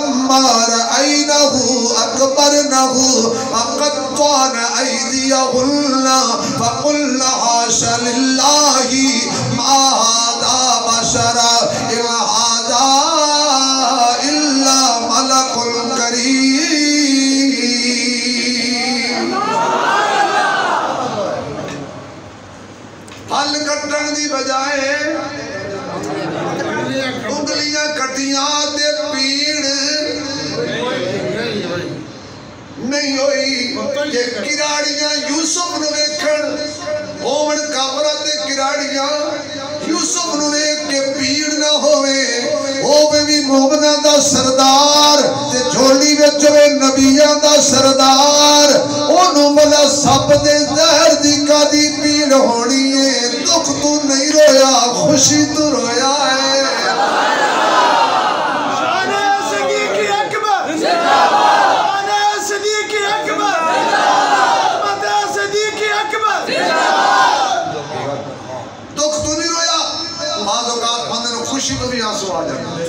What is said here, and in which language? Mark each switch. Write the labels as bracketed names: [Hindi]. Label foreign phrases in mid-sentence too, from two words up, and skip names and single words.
[Arabic] رأينه أكبرنه وقطعن أيديهن فقلن حاش لله ما هذا بشرا إن هذا إلا ملك كريم. [Punjabi] پھل کٹن دی بجائے انگلیاں کٹیاں تے پیڑ نہیں ہوئی کہ کراڑیاں یوسف نو ویکھن ہوون کافراں تے کراڑیاں یوسف نو ویکھ کے پیڑ نہ ہووے ہووے وی مومناں دا سردار تے جھولی وچ ہووے نبیاں دا سردار اونوں بلا سب دے زہر دی کادی پیڑ ہونی ہے دکھ تو نہیں رویا خوشی تو رویا ہے. [Urdu] خوشی تو بھی آنسو آ جاتا ہے.